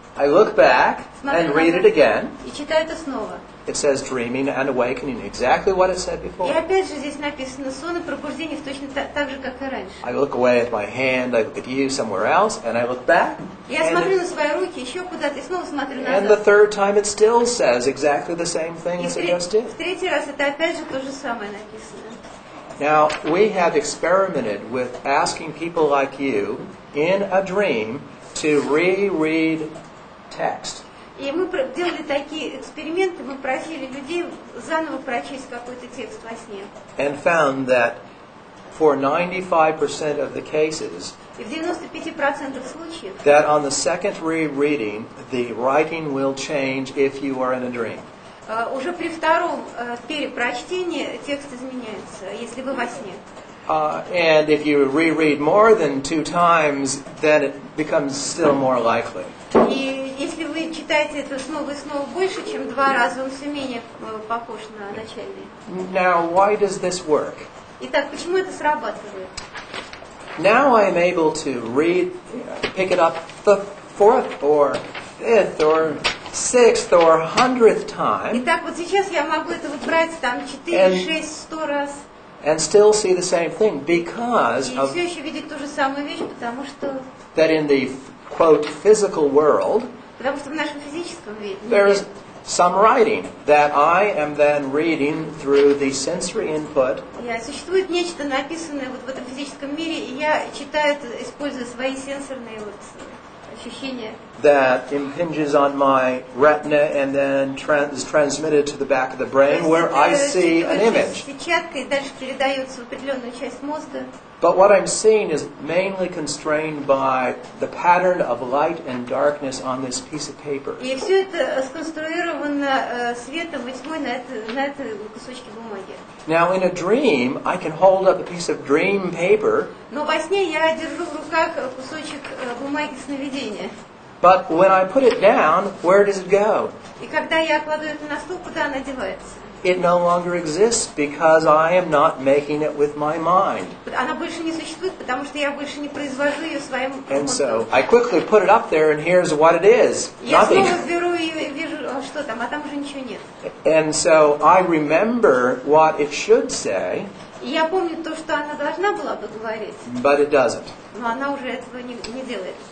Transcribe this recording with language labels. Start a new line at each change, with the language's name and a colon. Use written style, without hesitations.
English: I look back and read it again.
Russian: И читаю это снова.
English: It says dreaming and awakening, exactly what it said
Russian: И
English: before.
Russian: опять же здесь написано сон и пробуждение точно так же, как и раньше.
English: I look away at my hand, I look at you somewhere else, and I look back.
Russian: Я смотрю на свои руки, еще куда-то, и снова смотрю
English: And the
Russian: назад.
English: third time it still says exactly the same thing
Russian: И
English: as it just did.
Russian: в третий раз это опять же то же самое написано.
English: Now, we have experimented with asking people like you in a dream to reread text.
Russian: И мы делали такие эксперименты, мы просили людей заново прочесть какой-то текст во сне.
English: And found that for 95% of the cases,
Russian: И в 95% случаев
English: that on the second rereading, the writing will change if you are in a dream.
Russian: Уже при втором перепрочтении текст изменяется, если вы во сне.
English: And if you reread more than 2 times, then it becomes still more likely.
Russian: И если вы читаете это снова и снова больше, чем 2 раза, он все менее похож на начальный.
English: Now, why does this work?
Russian: Итак, почему это срабатывает?
English: Now I am able to pick it up the 4th or 5th or 6th or 100th time.
Russian: Итак, вот сейчас я могу это вот брать там 4, 6, 100 раз.
English: And still see the same thing because
Russian: И
English: of
Russian: все еще видеть ту же самую вещь, потому что
English: that in the quote physical world
Russian: в нашем физическом мире
English: there's some writing that I am then reading through the sensory input
Russian: существует нечто написанное вот в этом физическом мире, и я читаю это, используя свои сенсорные вот ощущения.
English: that impinges on my retina and then is transmitted to the back of the brain where I see an image.
Russian: Сетчатка и дальше передается в определенную часть мозга.
English: But what I'm seeing is mainly constrained by the pattern of light and darkness on this piece of paper.
Russian: И все это сконструировано светом и тьмой на этой кусочке бумаги.
English: Now in a dream, I can hold up a piece of dream paper,
Russian: Но во сне я держу в руках кусочек бумаги сновидения.
English: but when I put it down, where does it go?
Russian: И когда я кладу это на стол, куда она девается?
English: It no longer exists because I am not making it with my mind.
Russian: Она больше не существует, потому что я больше не произвожу ее своим
English: And so
Russian: мозгом.
English: I quickly put it up there and here's what it is.
Russian: Я
English: Nothing.
Russian: снова беру ее и вижу, что там, а там уже ничего нет.
English: And so I remember what it should say,
Russian: И я помню то, что она должна была бы говорить,
English: but it doesn't.
Russian: но она уже этого не делает.